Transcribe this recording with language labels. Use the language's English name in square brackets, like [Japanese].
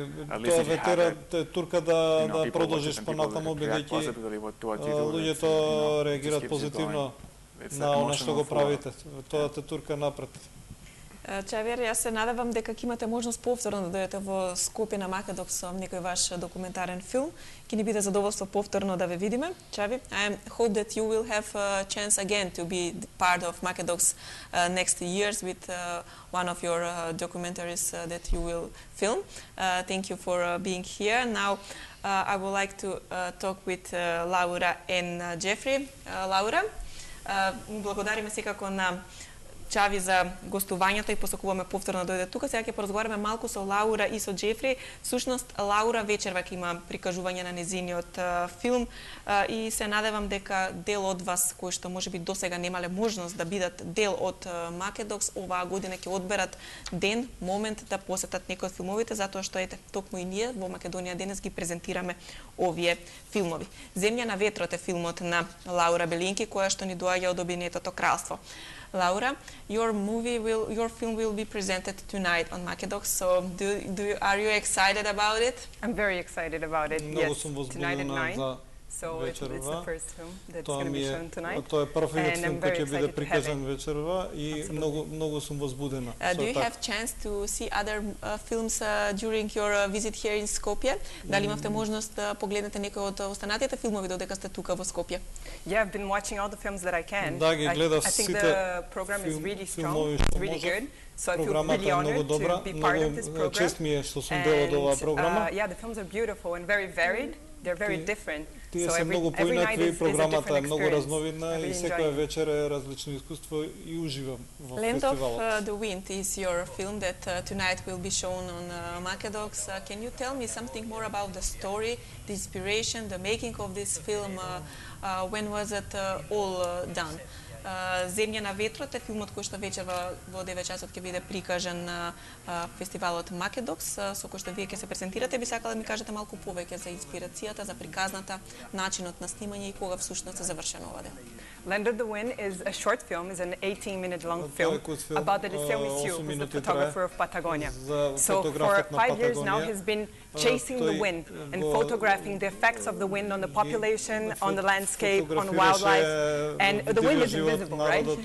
[English] At least if you have it, people watch it and people react positively to what you do, [Macedonian] луѓето реагираат позитивно на она што го правите. Тоа те турка напред. Чавиер, јас се надевам дека ќе имате можност повторно да дојдете во Скопје на Македокс со некој ваш документарен филм. Ќе ни биде задоволство повторно да ве видиме. [English] Чави, I hope that you will have a chance again to be part of Makedox next years with one of your documentaries that you will film. Thank you for being here. Now, I would like to talk with Laura and Jeffrey. [Macedonian] Laura, благодариме секако на Чави за гостувањето и посакуваме повторно да дојде тука. Сега ќе поразговараме малку со Лаура и со Джефри. Всушност, Лаура вечерва ќе има прикажување на незиниот филм и се надевам дека дел од вас, кои што можеби досега немале можност да бидат дел од Македокс, оваа година ќе одберат ден, момент да посетат некои од филмовите, затоа што ете, токму и ние во Македонија денес ги презентираме овие филмови. Земја на ветрот е филмот на Лаура Белинки, која што ни доаѓа од Обединетото кралство. [English] Laura, your film will be presented tonight on Makedox. So, are you excited about it? I'm very excited about it. Yes, tonight at 9. So it's the first film that's going to be shown tonight. [Macedonian] Тоа е првиот филм кој ќе биде прикажан вечерва и многу сум возбудена. [English] Do you have chance to see other films during your visit here in Skopje? [Macedonian] Дали имавте можност да погледнете некои од останатите филмови додека сте тука во Скопје? [English] Yeah, I've been watching all the films that I can. [Macedonian] Да, ги гледав сите филмови. [English] I think the program is really strong, really good. So I feel really honored to be part of this program. [Macedonian] Чест ми е што сум дел од оваа програма. [English] Yeah, the films are beautiful and very varied. They're very different. [Macedonian] Тие се многу поинакви, програмата е многу разновидна и секоја вечер е различно искуство и уживам во фестивалот. [English] Land of the Wind is your film that tonight will be shown on Makedox. Can you tell me something more about the story, the inspiration, the making of this film? When was it all done? [Macedonian] Земја на ветрот е филмот кој што вечерва во 9 часот ќе биде прикажан на фестивалот Македокс, со кој што вие ќе се презентирате. Би сакала да ми кажете малку повеќе за инспирацијата, за приказната, начинот на снимање и кога всушност е завршено ова дел. [English] Land of the Wind is a short film, is an 18-minute long film about Eliseu Misiu, who's the photographer of Patagonia. So for 5 years now he's been chasing the wind and photographing the effects of the wind on the population, on the landscape, on wildlife, and the wind is invisible, right?